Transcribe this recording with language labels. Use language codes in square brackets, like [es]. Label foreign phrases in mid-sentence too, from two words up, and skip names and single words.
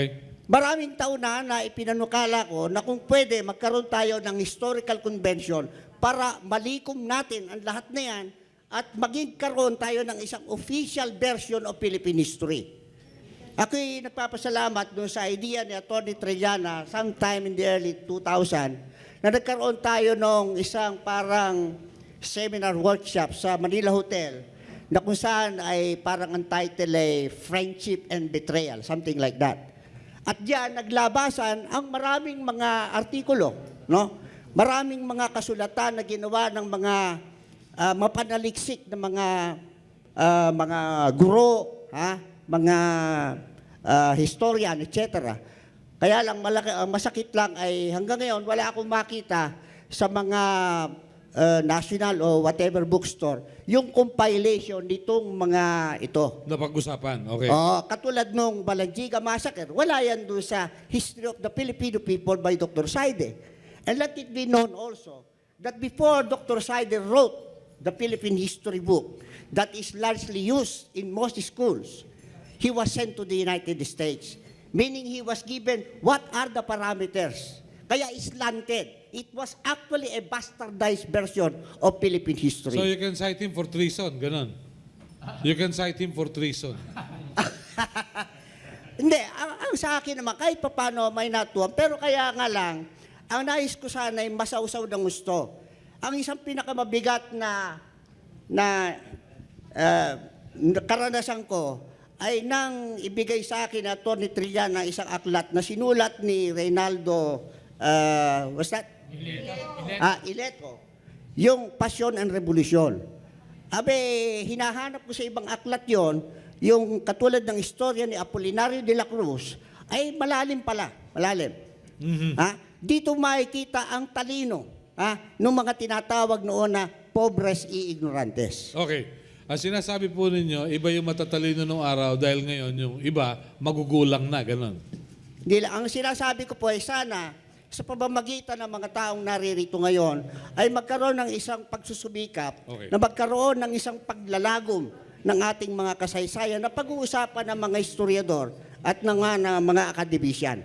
[tl] Maraming taon na ipinanukala ko na kung pwede magkaroon tayo ng [en] historical convention [tl] para malikom natin ang lahat na yan at maging karoon tayo ng isang [en] official version of Philippine history. [tl] Ako'y nagpapasalamat doon sa idea ni Atty. Trillana [en] sometime in the early 2000 [tl] na nagkaroon tayo ng isang parang [en] seminar workshop [tl] sa Manila Hotel na kung saan ay parang ang title ay Friendship and Betrayal, [en] something like that. [tl] At diyan naglabasan ang maraming mga artikulo, no? Maraming mga kasulatan na ginawa ng mga mapanaliksik na mga guro, mga historian, etc. Kaya lang masakit lang ay hanggang ngayon wala akong makita sa mga national o [en] whatever bookstore [tl] yung compilation nitong mga ito. Napag-usapan, okay. Katulad nung Balangiga Massacre, wala yan doon sa History of the Filipino People by Dr. Saide. [en] And let it be known also that before Dr. Saide wrote the Philippine history book that is largely used in most schools, he was sent to the United States, meaning he was given what are the parameters. [tl] Kaya slanted. [en] It was actually a bastardized version of Philippine history. So you can cite him for treason, ganon. You can cite him for treason. [tl] Hindi, ang sa akin naman, kahit paano may natuwa, pero kaya nga lang, ang nais ko sana ay masausaw ng gusto. Ang isang pinakamabigat na karanasan ko ay nang ibigay sa akin na Atty. Trillana isang aklat na sinulat ni Reynaldo, [en] what's that? [tl] Ileto. Yung Pasyon and Revolusyon. Abe, hinahanap ko sa ibang aklat yon, yung katulad ng istorya ni Apolinario de la Cruz, ay malalim pala. Malalim. Mm-hmm. Dito makikita ang talino ng mga tinatawag noon na [es] pobres y ignorantes. [tl] Okay. Ang sinasabi po ninyo, iba yung matatalino nung araw dahil ngayon yung iba magugulang na, ganon. Hindi lang. Ang sinasabi ko po ay sana sa pamamagitan ng mga taong naririto ngayon ay magkaroon ng isang pagsusubikap, Okay. na magkaroon ng isang paglalagom ng ating mga kasaysayan na pag-uusapan ng mga historiador at ng mga akademikyan.